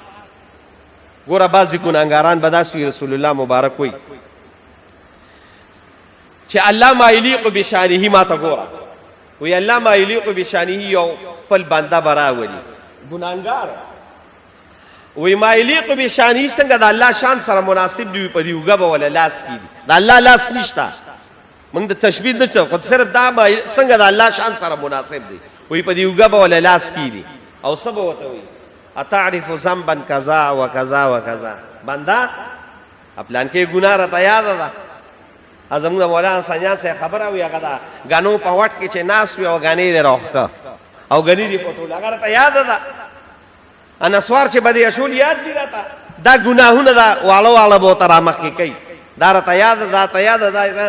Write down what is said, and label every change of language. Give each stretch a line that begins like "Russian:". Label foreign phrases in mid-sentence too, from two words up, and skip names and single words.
Pashto: ګوره بعضې ګناهګاران به داسې وي، رسول الله مبارک وی چې
Arabic: الله ما یلیق بشانه،
Pashto: ما ته ګوره وی
Arabic: الله ما یلیق بشانه
Pashto: یو خپل بنده به راولي ګناهګار، وی
Arabic: ما یلیق بشانه
Pashto: څنګه د الله شان سره مناسب دی، په دې اوږه به ولا لاس کېږي، د الله لاس نشته، موږ د تشبیه نشته، خو صرف دا څنګه د الله شان سره مناسب دی، وی په دې اوږه به ولا لاس کېږي. او څه به ورته وي
Arabic: اتعرف ذنبا کذا و کذا و کذا،
Pashto: بنده پلانکې ګناه راته یاده ده. زموږ د مولانا سنجان صاحب خبره وي، هغه د ګنو په وټ کې چې ناست وي او ګنې دې راوښکه او ګنې دې پټول، هغه راته یاده ده. نسوار چې به دې اچول یاد دي راته، دا ګناهونه دا واړه واړه به ورته رامخکې کوي، دا راته یاده ده، راته یاده ده.